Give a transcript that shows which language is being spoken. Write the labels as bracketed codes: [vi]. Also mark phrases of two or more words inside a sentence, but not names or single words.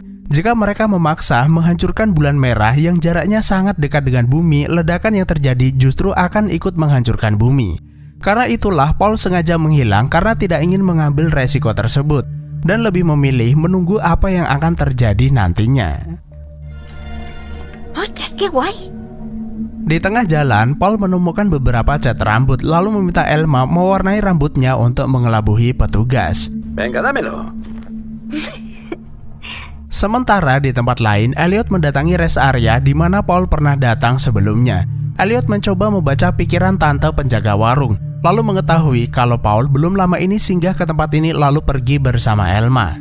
[id] Jika mereka memaksa menghancurkan bulan merah yang jaraknya sangat dekat dengan bumi, ledakan yang terjadi justru akan ikut menghancurkan bumi. Karena itulah Paul sengaja menghilang karena tidak ingin mengambil resiko tersebut dan lebih memilih menunggu apa yang akan terjadi nantinya. [es] ¡Ostras, qué guay! [id] Di tengah jalan, Paul menemukan beberapa cat rambut lalu meminta Elma mewarnai rambutnya untuk mengelabuhi petugas. [es] Venga, dámelo. [id] Sementara di tempat lain, Elliot mendatangi [en] rest area [id] di mana Paul pernah datang sebelumnya. Elliot mencoba membaca pikiran tante penjaga warung, lalu mengetahui kalau Paul belum lama ini singgah ke tempat ini lalu pergi bersama Elma.